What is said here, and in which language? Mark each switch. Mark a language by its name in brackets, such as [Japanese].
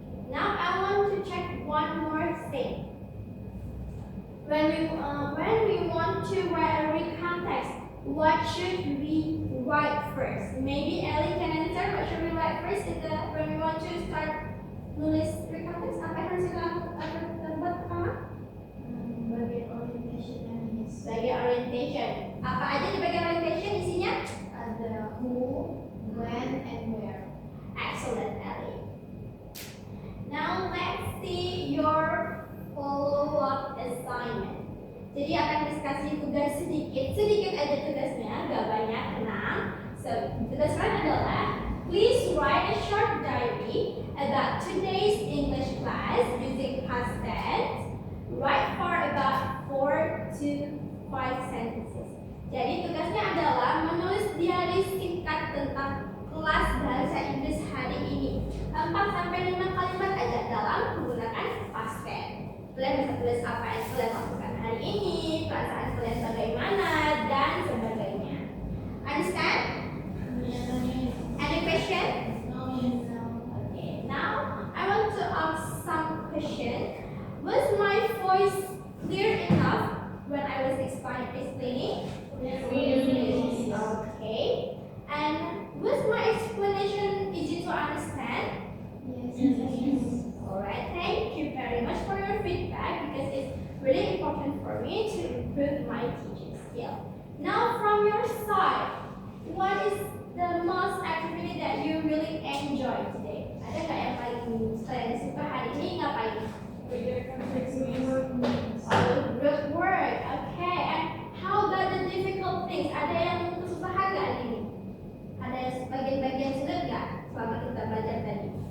[English] Now I want to check one more thing. When we want to write every context, what should we write first? Maybe Ellie can answer. What should we write first when we want to start nulis recontext? [Indonesian] Apa yang harus kita buat pertama? bagian orientation [English] and yes. [Indonesian] Bagian orientation. Apa aja di bagian orientation isinya? Ada who, when, and where. [English] Excellent, Ellie. Now let's see your follow-up assignment. [Indonesian] Jadi akan dikasih tugas sedikit aja tugasnya, gak banyak, tenang. [English] So, [Indonesian] tugas kalian adalah [English] please write a short diary about today's English class using past tense. Write for about 4 to 5 sentences. [Indonesian] Jadi tugasnya adalah menulis diary singkat tentang kelas bahasa Inggris hari ini. 4 sampai 5 kalimat aja dalam menggunakan past tense. Kalian bisa tulis apa yang kalian lakukan hari ini, perasaan kalian bagaimana, dan sebagainya. [English] Understand? Any question? Okay, now I want to ask some question. Was my voice clear enough when I was explaining? Yes. Okay. And was my explanation easy to understand? Yes. Alright, thank you very much for your feedback because it's really important for me to improve my teaching skill. Now from your side, what is the most activity that you really enjoy today? [Indonesian] Ada nggak yang paling kalian suka hari ini ngapain? [English] Project context means Oh, group work. Okay. And how about the difficult things? [Indonesian] Ada yang kesusahan nggak hari ini? Ada yang bagian-bagian sulit nggak selama kita belajar tadi?